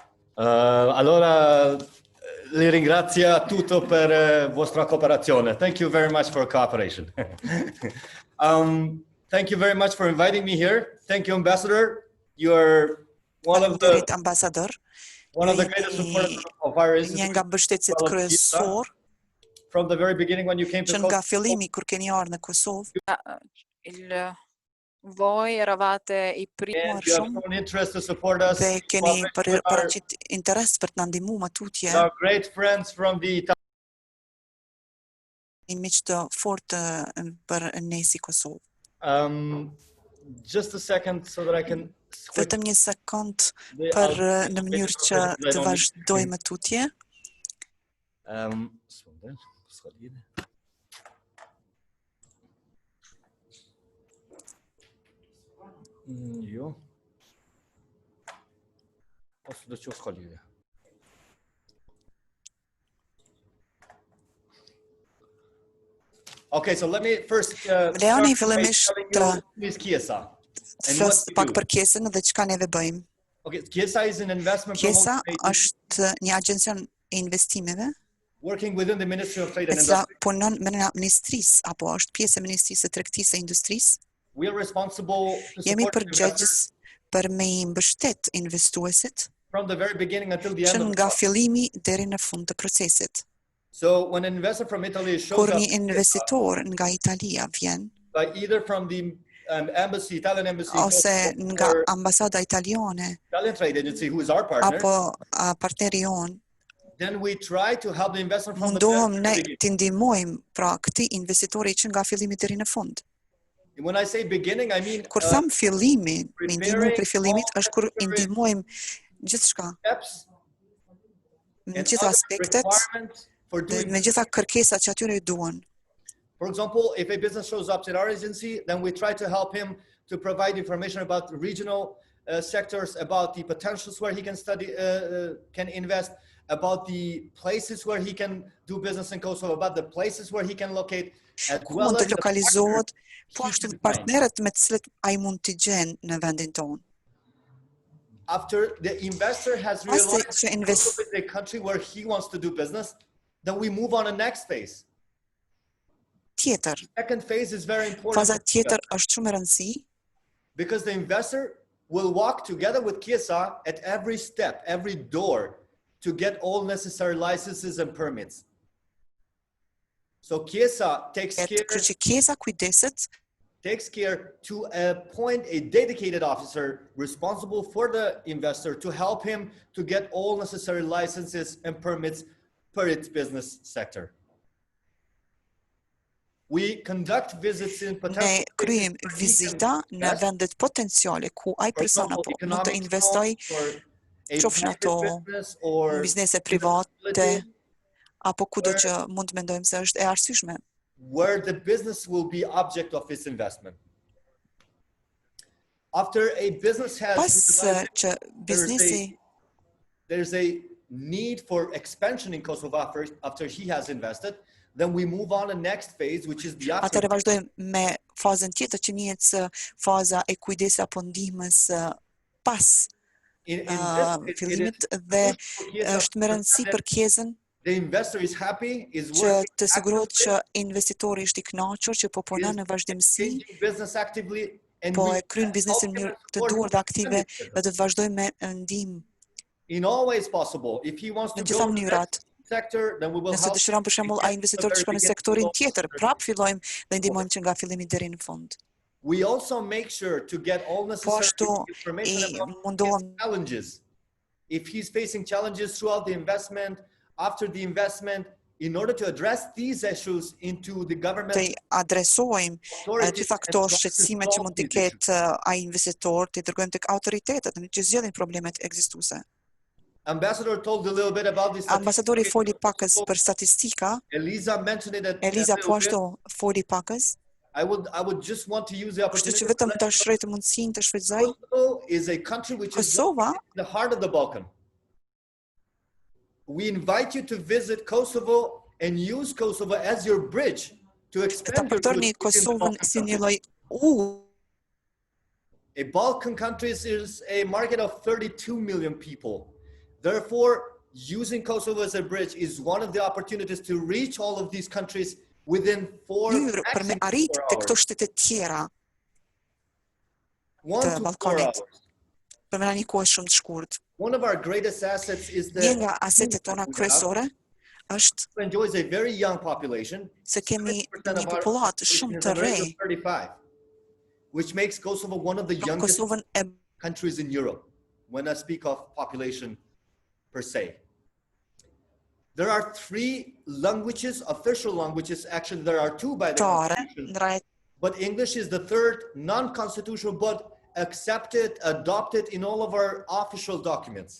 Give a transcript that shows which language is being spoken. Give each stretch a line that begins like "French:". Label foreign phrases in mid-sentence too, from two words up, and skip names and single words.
Italian: Allora, li ringrazio tutto per vostra cooperazione.
English: Thank you very much for cooperation. Thank you very much for inviting me here. Thank you, Ambassador. You're one of the greatest supporters of our institute. From the very beginning when you came to Kosovo.
Italian: Voi eravate i primi
English: They
Albanian: keni paraqit interes për të na ndihmu më tutje.
English: Our great friends from the
Albanian: miq të fortë për ne si Kosovë.
English: Just a second so that I can
Albanian: Vetëm një sekond për në mënyrë që të vazhdojmë tutje. Jo. Posso da që s'kallive.
English: Okay, so let me first
Albanian: Leoni fillimisht Kiesa. Flas pak për Kiesën dhe çka neve bëjmë.
English: Okay, Kiesa is an investment
Albanian: Kiesa është një agjencion e investimeve.
English: Working within the Ministry of Trade and Industry. Industry.
Albanian: Punon në ministrisë apo është pjesë e Ministrisë së Tregtisë e Industrisë.
English: We are responsible to
Albanian: Jemi
English: support
Albanian: përgjegjës për me i mbështet investuesit
English: from the very beginning until the end
Albanian: që
English: of
Albanian: nga fillimi deri në fund të procesit.
English: So when an investor from Italy shows
Albanian: Kur
English: up,
Albanian: një investitor nga Italia vjen,
English: either from the embassy, Italian embassy,
Albanian: ose nga ambasada italiane,
English: Italian trade agency, who is our partner,
Albanian: apo partneri jon,
English: then we try to help the investor from
Albanian: mundohem
English: the
Albanian: ne
English: beginning.
Albanian: të ndihmojmë pra këtij investitori që nga fillimi deri në fund. When I say beginning, I mean Kur tham fillimi, me ndihmu për fillimit është kur i ndihmojmë gjithçka. Në gjitha aspektet, me gjitha kërkesat që atyre i duan.
English: For example, if a business shows up at our agency, then we try to help him to provide information about regional sectors, about the potentials where he can study, can invest, about the places where he can do business in Kosovo, about the places where he can locate, as well as
Albanian: lokalizohet, po ashtu partnerët me të cilët ai mund të gjen në vendin tonë.
English: After the investor has realized Kosovo is a country where he wants to do business, then we move on to the next phase.
Albanian: Tjetër.
English: Second phase is very important.
Albanian: Faza tjetër është shumë e rëndësishme.
English: Because the investor will walk together with Kiesa at every step, every door, to get all necessary licenses and permits. So Kiesa takes care to appoint a dedicated officer responsible for the investor to help him to get all necessary licenses and permits per its business sector. We conduct visits in potential.
Albanian: Ne kryejm vizita në vendet potenciale ku ai person apo mund të investoj, qofshin ato biznese private apo kudo që mund të mendojmë se është e arsyeshme.
English: Where the business will be object of its investment. After a business has there's a need for expansion in Kosovo after he has invested, then we move on to the next phase, which is the
Albanian: Atëherë vazhdojmë me fazën tjetër që njihet si faza e kujdesit apo ndihmës pas fillimit dhe është më rëndësi për Kiesën
English: the investor is happy, is
Albanian: që
English: working
Albanian: të sigurohet që investitori është i kënaqur, që po punon në vazhdimsi,
English: business actively, and
Albanian: po e kryen biznesin në mënyrë të duhur dhe aktive dhe do të vazhdojmë me ndihmë.
English: In all ways possible. If he wants to go to that sector, then we will help.
Albanian: Nëse dëshiron për shembull ai investitor të shkojë në sektorin tjetër, prap fillojmë dhe ndihmojmë që nga fillimi deri në fund.
English: We also make sure to get all necessary information about his challenges. If he's facing challenges throughout the investment, after the investment, in order to address these issues into the government.
Albanian: Të adresojmë gjitha këto shqetësime që mund të ketë ai investitor, të dërgojmë tek autoritetet që zgjidhin problemet ekzistuese.
English: Ambassador told a little bit about this.
Albanian: Ambasadori foli pakës për statistika.
English: Elisa mentioned it.
Albanian: Eliza po ashtu foli pakës.
English: I would just want to use the opportunity.
Albanian: Kështu që vetëm ta shroj të mundësinë të shfrytëzoj.
English: Kosovo is a country which is the heart of the Balkan. We invite you to visit Kosovo and use Kosovo as your bridge to expand your A Balkan country is a market of 32 million people. Therefore, using Kosovo as a bridge is one of the opportunities to reach all of these countries within
Albanian: për me arrit të këto shtetet tjera të Ballkanit për me një kohë shumë të shkurt.
English: One of our greatest assets is
Albanian: Një nga asetet tona kryesore është
English: enjoys a very young population.
Albanian: Se kemi një popullat shumë të re,
English: which makes Kosovo one of the youngest countries in Europe when I speak of population per se. There are 3 languages, official languages. Actually, there are 2 by the Constitution. But English is the 3rd non-constitutional, but accepted, adopted in all of our official documents.